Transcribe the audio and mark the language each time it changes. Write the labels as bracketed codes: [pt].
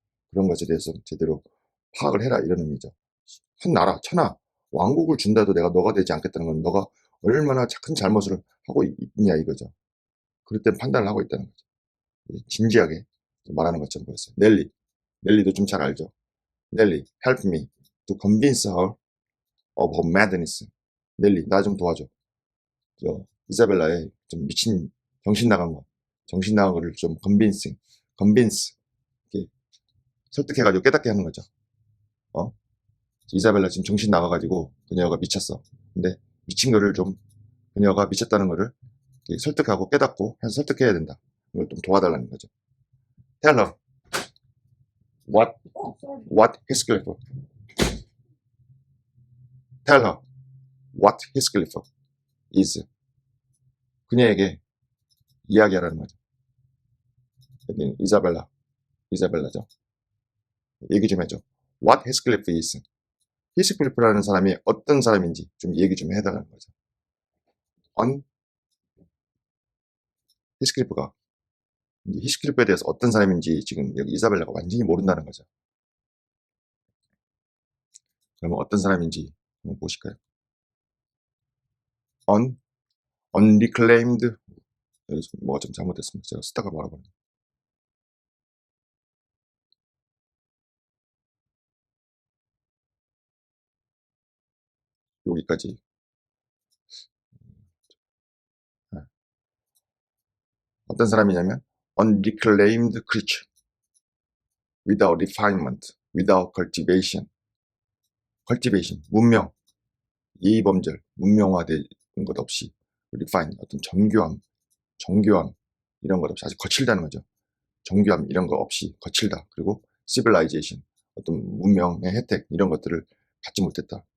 [ko] 그런 것에 대해서 제대로 파악을 해라 이런 의미죠. 한 나라, 천하, 왕국을 준다 해도 내가 너가 되지 않겠다는 건 너가 얼마나 큰 잘못을 하고 있냐 이거죠. 그럴 땐 판단을 하고 있다는 거죠. 진지하게 말하는 것처럼 보였어요. 넬리도 좀 잘 알죠. [en] 넬리, help me to convince her of her madness. [ko] 넬리, 나 좀 도와줘. 이사벨라의 좀 미친 정신 나간 거를 좀 convince 이렇게 설득해가지고 깨닫게 하는 거죠. 이사벨라 지금 정신 나가가지고 그녀가 미쳤어. 근데 미친 거를 좀 그녀가 미쳤다는 거를 설득하고 깨닫고 해서 설득해야 된다. 이걸 좀 도와달라는 거죠. [en] Tell her what Heathcliff. Tell her what Heathcliff is. [ko] 그녀에게 이야기하라는 거죠. 여기 이사벨라죠. 얘기 좀 해줘. [en] What Heathcliff is. [ko] 히스클리프라는 사람이 어떤 사람인지 좀 얘기 좀 해달라는 거죠. 히스클리프가. 이제 히스클리프에 대해서 어떤 사람인지 지금 여기 이사벨라가 완전히 모른다는 거죠. 그러면 어떤 사람인지 한번 보실까요? un, unreclaimed, 여기 뭐가 좀 잘못됐습니다. 제가 쓰다가 말아버렸네. 여기까지. 네. 어떤 사람이냐면 [en] unreclaimed creature, without refinement, without cultivation. [ko] cultivation, 문명, 예의범절, 문명화된 것 없이 refine, 어떤 정교함 이런 것 없이 아주 거칠다는 거죠. 정교함 이런 거 없이 거칠다. 그리고 civilization, 어떤 문명의 혜택 이런 것들을 받지 못했다.